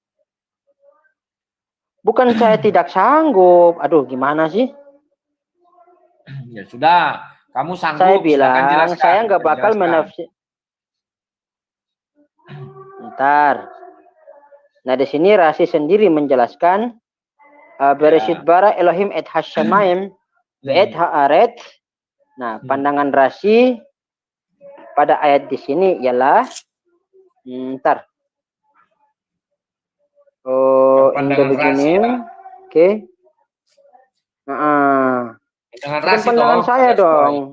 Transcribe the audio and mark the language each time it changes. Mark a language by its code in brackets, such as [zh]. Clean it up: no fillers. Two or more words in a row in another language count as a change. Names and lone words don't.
[id] Bukan saya tidak sanggup. Aduh, gimana sih? Ya sudah, kamu sanggup. Saya bilang saya nggak bakal menafsir. Ntar. Nah, di sini Rasi sendiri menjelaskan [he] בראשית ברא אלהים את השמים את הארץ. [id] Nah, pandangan Rasi pada ayat di sini ialah ntar. Oh, ini begini. Oke. Pandangan saya dong.